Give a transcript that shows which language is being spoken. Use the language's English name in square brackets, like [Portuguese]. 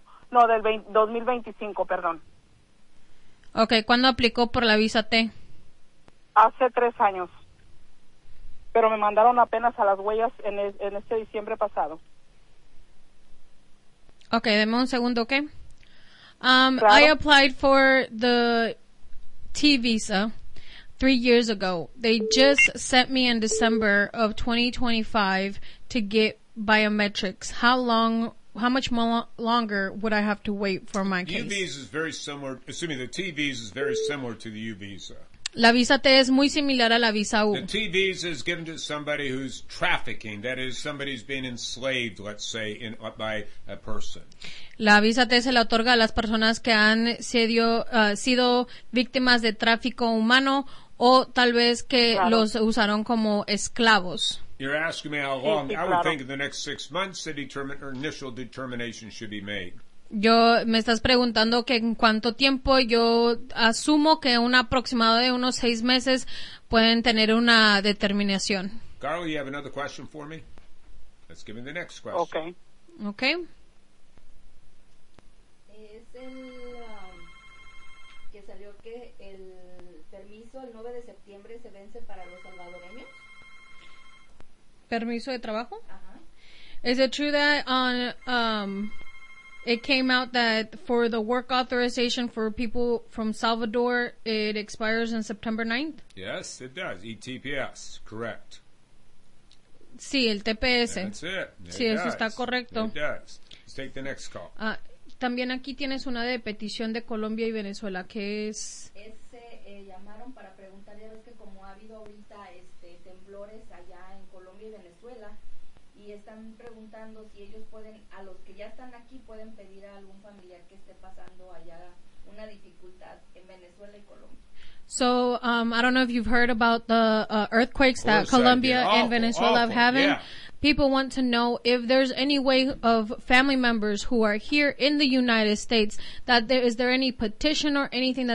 [Spanish] No, del 2025, perdón. Okay, ¿cuándo aplicó por la visa T? Hace 3 años. Pero me mandaron apenas a las huellas en este diciembre pasado. Okay, deme un segundo, ¿qué? Claro. [English] I applied for the T visa 3 years ago. They just sent me in December of 2025 to get biometrics. How much longer would I have to wait for my case? The T visa is very similar to the U visa. [Spanish] La visa T es muy similar a la visa U. [English] The T visa is given to somebody who's trafficking. That is, somebody's being enslaved, let's say, by a person. [Spanish] La visa T se la otorga a las personas que han sido víctimas de tráfico humano. O tal vez que claro. Los usaron como esclavos. [English] You're asking me how long. [Spanish] Sí, claro. [English] I would think in the next 6 months initial determination should be made. [Spanish] Yo me estás preguntando que en cuánto tiempo. Yo asumo que un aproximado de unos 6 meses pueden tener una determinación. [English] Carl, you have another question for me? Let's give me the next question. Okay. [Spanish] Es el que salió que el permiso el 9 de septiembre se vence para los salvadoreños. ¿Permiso de trabajo? Ajá. [English] Is it true that on it came out that for the work authorization for people from Salvador it expires on September 9th? Yes, it does. ETPS, correct. [Spanish] Sí, el TPS. [English] That's it. [Spanish] Sí, [English] does. [Spanish] Eso está correcto. [English] It does. Let's take the next call. [Spanish] También aquí tienes una de petición de Colombia y Venezuela, que es llamaron para preguntar, ya ves que como ha habido ahorita temblores allá en Colombia y Venezuela, y están preguntando si ellos pueden, a los que ya están aquí, pueden pedir a algún familiar que esté pasando allá una dificultad en Venezuela y Colombia. [English] So, I don't know if you've heard about the earthquakes that Colombia and Venezuela have having. Yeah. People want to know if there's any way of family members who are here in the United States, is there any petition or anything that